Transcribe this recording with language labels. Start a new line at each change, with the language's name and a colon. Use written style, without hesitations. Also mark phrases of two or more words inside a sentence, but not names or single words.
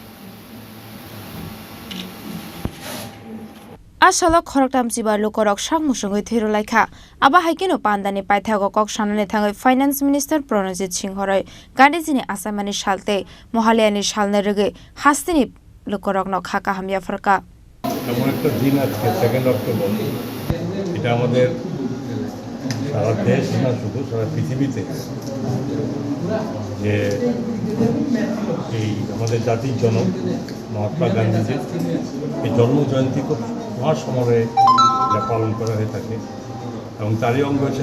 Kok Borok: Asalo khoroktam sibar lukorok sakmusungoi thiro laikha aba haikino pandani paithago kok sanane thangai
English: Finance Minister
Kok Borok: Pranajit Singh Haroy gadijini asamani salte mohaliani salne rege hastini lukorokno khaka hamya farka
Bangla: এমন একটা দিন আজকে 2 অক্টোবর এটা আমাদের সারা দেশ না শুধু সারা পৃথিবীতে যে এই আমাদের জাতির জনক মহাত্মা গান্ধীজির এই জন্মজয়ন্তী খুব মহাসমরে যা পালন করা হয়ে থাকে এবং তারই অঙ্গ হিসেবে